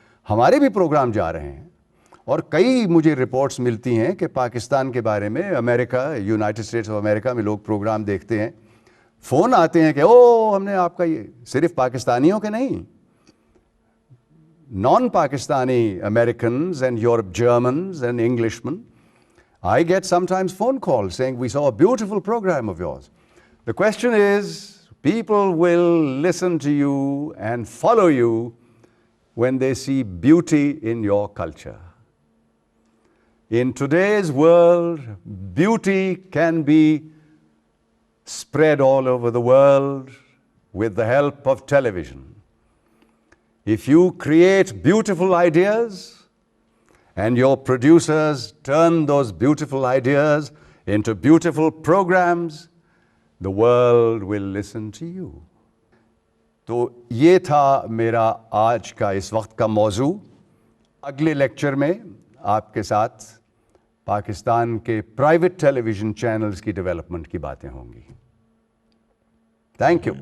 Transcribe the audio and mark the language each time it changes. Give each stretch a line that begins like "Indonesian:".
Urdu: ہمارے بھی پروگرام جا رہے ہیں, اور کئی مجھے رپورٹس ملتی ہیں کہ پاکستان کے بارے میں امریکہ, یونائٹڈ اسٹیٹس آف امریکہ میں لوگ پروگرام دیکھتے ہیں, فون آتے ہیں کہ او ہم نے آپ کا, یہ صرف پاکستانیوں کے نہیں, naan Pakistani Americans and Europe Germans and Englishmen, I get sometimes phone calls saying we saw a beautiful program of yours.
English: The question is, people will listen to you and follow you when they see beauty in your culture. In today's world, beauty can be spread all over the world with the help of television. If you create beautiful ideas and your producers turn those beautiful ideas into beautiful programs, the world will listen to you.
Urdu: تو یہ تھا میرا آج کا اس وقت کا موضوع. اگلے لیکچر میں آپ کے ساتھ پاکستان کے پرائیویٹ ٹیلی ویژن چینلز کی ڈیولپمنٹ کی باتیں ہوں گی. Thank you.